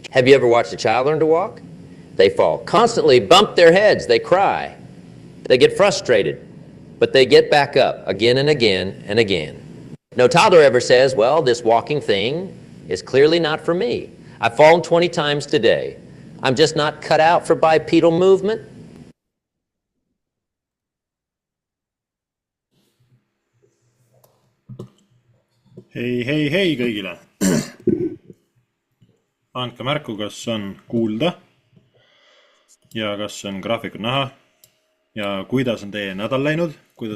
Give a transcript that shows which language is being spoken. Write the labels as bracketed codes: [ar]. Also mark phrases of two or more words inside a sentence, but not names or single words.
[en] Have you ever watched a child learn to walk? They fall, constantly bump their heads, they cry. They get frustrated, but they get back up again and again and again. No toddler ever says, "Well, this walking thing is clearly not for me. I've fallen 20 times today. I'm just not cut out for bipedal movement." [et] Hei kõigile! Andke märku, kas on kuulda ja kas on graafikut näha ja kuidas on teie nädal läinud, kuidas